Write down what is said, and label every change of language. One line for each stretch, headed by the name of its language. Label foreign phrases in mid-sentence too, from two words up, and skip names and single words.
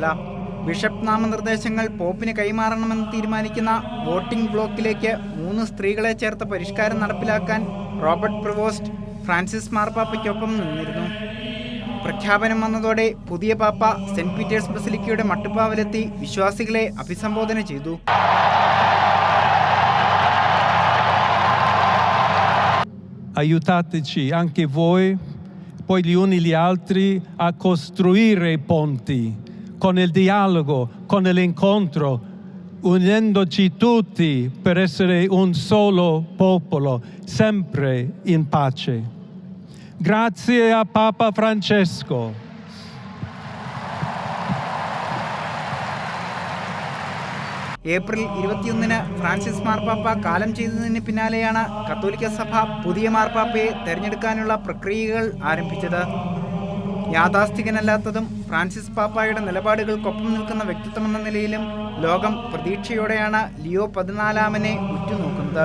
Malayalam: ബിഷപ്പ് നാമനിർദ്ദേശങ്ങൾ പോപ്പിന് കൈമാറണമെന്ന് തീരുമാനിക്കുന്ന വോട്ടിംഗ് ബ്ലോക്കിലേക്ക് 3 സ്ത്രീകളെ ചേർത്ത പരിഷ്കാരം നടപ്പിലാക്കാൻ റോബർട്ട് പ്രിവോസ്റ്റ് ഫ്രാൻസിസ് മാർപ്പാപ്പയ്ക്കൊപ്പം നിന്നിരുന്നു. പ്രഖ്യാപനം വന്നതോടെ പുതിയ പാപ്പ സെന്റ് പീറ്റേഴ്സ് ബസിലിക്കയുടെ മട്ടുപ്പാവിലെത്തി വിശ്വാസികളെ അഭിസംബോധന ചെയ്തു.
Italian: Aiutateci anche voi, poi gli uni gli altri, a costruire ponti con il dialogo, con l'incontro, unendoci tutti per essere un solo popolo, sempre in pace. Grazie a Papa Francesco.
Malayalam: ഏപ്രിൽ 21 ഫ്രാൻസിസ് മാർപ്പാപ്പ കാലം ചെയ്തതിന് പിന്നാലെയാണ് കത്തോലിക്ക സഭ പുതിയ മാർപ്പാപ്പയെ തെരഞ്ഞെടുക്കാനുള്ള പ്രക്രിയകൾ ആരംഭിച്ചത്. യാഥാസ്ഥികനല്ലാത്തതും ഫ്രാൻസിസ് പാപ്പായുടെ നിലപാടുകൾക്കൊപ്പം നിൽക്കുന്ന വ്യക്തിത്വമെന്ന നിലയിലും ലോകം പ്രതീക്ഷയോടെയാണ് ലിയോ 14 ഉറ്റുനോക്കുന്നത്.